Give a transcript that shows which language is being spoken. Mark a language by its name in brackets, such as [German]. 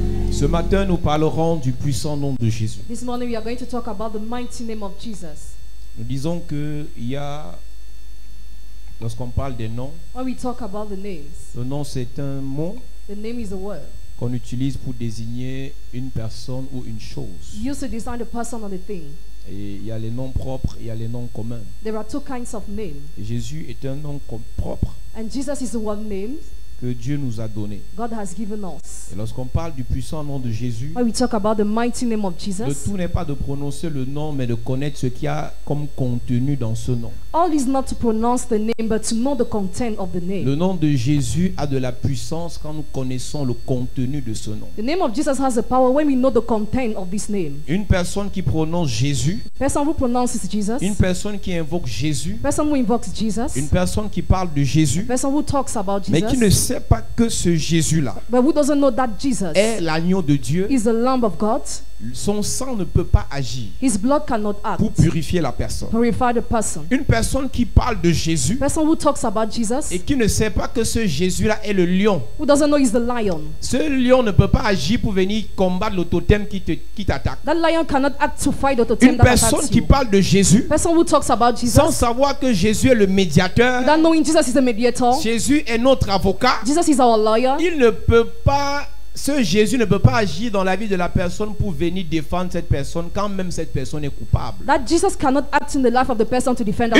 [French] Ce matin, nous parlerons du puissant nom de Jésus. [English] This morning we are going to talk about the mighty name of Jesus. [French] Nous disons que il y a, lorsqu'on parle des noms, [English] When we talk about the names, [French] le nom c'est un mot [English] the name is a word [French] qu'on utilise pour désigner une personne ou une chose. [English] used to design the person or the thing. [French] Et il y a les noms propres et il y a les noms communs. [English] There are two kinds of names, [French] Et Jésus est un nom propre [English] and Jesus is the one name [French] que Dieu nous a donné. [English] God has given us. [French] Et lorsqu'on parle du puissant nom de Jésus, [English] When we talk about the mighty name of [French] le [English] Jesus, [French] tout n'est pas de prononcer le nom, mais de connaître ce qu'il y a comme contenu dans ce nom. [English] all is not to pronounce the name, but to know the content of the name. [French] Le nom de Jésus a de la puissance quand nous connaissons le contenu de ce nom. [English] The name of Jesus has the power when we know the content of this name. [French] Une personne qui prononce Jésus, [English] Person who pronounces Jesus, [French] une personne qui invoque Jésus, [English] person who invokes Jesus, [French] une personne qui parle de Jésus, [English] person who talks about [French] mais qui ne [English] Jesus, [French] sait pas que ce Jésus-là [English] but who doesn't know that Jesus [French] est l'agneau de Dieu, [English] is the Lamb of God. [French] son sang ne peut pas agir [English] His blood cannot act, [French] pour purifier la personne. [English] purify the person. [French] Une personne qui parle de Jésus [English] Person who talks about Jesus, [French] et qui ne sait pas que ce Jésus-là est le lion. [English] who doesn't know he's the lion. [French] Ce lion ne peut pas agir pour venir combattre le totem qui t'attaque. [English] That lion cannot act to fight the totem [French] Une [English] that [French] personne [English] attacks [French] qui [English] you. [French] parle de Jésus [English] Person who talks about [French] sans [English] Jesus, [French] savoir que Jésus est le médiateur, [English] without knowing Jesus is the mediator, [French] Jésus est notre avocat, [English] Jesus is our lawyer. [French] il ne peut pas, ce Jésus ne peut pas agir dans la vie de la personne pour venir défendre cette personne quand même cette personne est coupable. [English] That Jesus cannot act in the life of the person to defend that